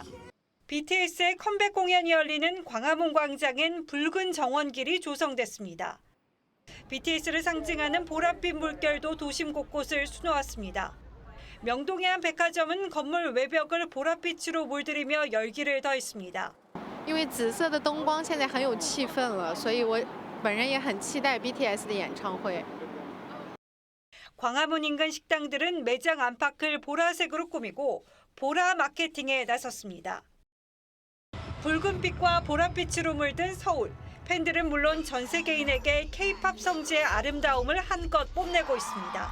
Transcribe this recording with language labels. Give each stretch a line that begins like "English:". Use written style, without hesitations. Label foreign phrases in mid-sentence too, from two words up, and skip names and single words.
Korean: BTS의 컴백 공연이 열리는 광화문 광장엔 붉은 정원길이 조성됐습니다. BTS를 상징하는 보랏빛 물결도 도심 곳곳을 수놓았습니다. 명동의 한 백화점은 건물 외벽을 보랏빛으로 물들이며 열기를 더했습니다.
Chinese: 因为紫色的灯光现在很有气氛了，所以我本人也很期待 BTS 的演唱会。
Korean: 광화문 인근 식당들은 매장 안팎을 보라색으로 꾸미고 보라 마케팅에 나섰습니다. 붉은빛과 보랏빛으로 물든 서울. 팬들은 물론 전 세계인에게 K-팝 성지의 아름다움을 한껏 뽐내고 있습니다.